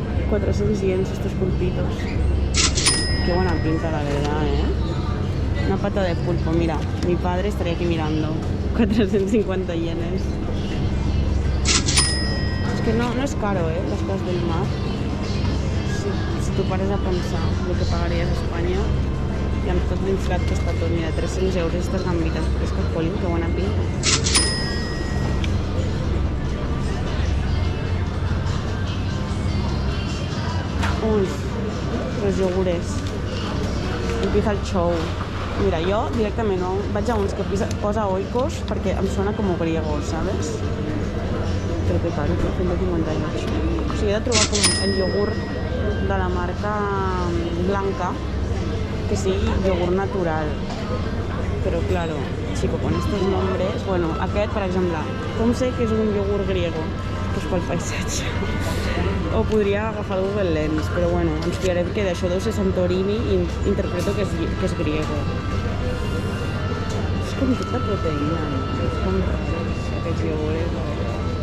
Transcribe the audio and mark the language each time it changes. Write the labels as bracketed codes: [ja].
[es] 400 yens estos pulpitos. Qué buena pinta, la verdad, Una pata de pulpo, mira, mi padre estaría aquí mirando. 450 yenes. Es que no es caro, las cosas del mar. [ca] Si tu pares a pensar lo que pagaries a Espanya i amb tot l'inflat que està tot, mira, 300 euros aquestes gambites fresques, jolín, [es] que buena pinta. Uy, los yogures. Empieza el show. [ca] Mira, jo directament no vaig a uns que posa oikos perquè em sona com griego, ¿sabes? Però que caro, 158. O sigui, he de trobar com el iogurt de la marca blanca que sigui iogurt natural. [es] Però, claro, chico, con estos nombres... [ca] Bueno, aquest, per exemple, com sé que és un iogurt griego? Pues pel paisatge. O podria agafar el Google Lens, però bueno, ens fiarem que d'això deu ser Santorini i interpreto que és griego. És com tota proteïna, no? És com raros, aquests iogures, la veritat.